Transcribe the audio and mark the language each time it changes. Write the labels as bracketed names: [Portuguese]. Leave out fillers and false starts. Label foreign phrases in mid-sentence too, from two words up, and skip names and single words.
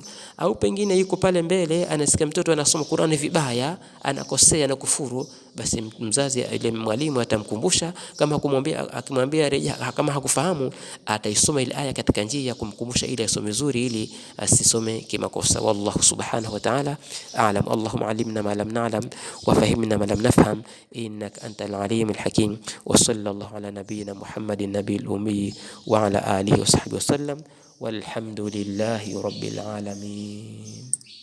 [Swahili] Au pengine yuko pale mbele anasikia mtoto anasoma Qur'ani vibaya, anakosea na kufuru, basi mzazi ile mwalimu atamkumbusha, akimwambia rejea, kama hakufahamu ataisoma ile aya katika njia ya kumkumbusha ili asome vizuri, ili asisome kimakosa. [Arabic] والله سبحانه وتعالى أعلم. اللهم علمنا ما لم نعلم وفهمنا ما لم نفهم، إنك أنت العليم الحكيم. وصلى الله على نبينا محمد النبي الأمي وعلى آله وصحبه وسلم، والحمد لله رب العالمين.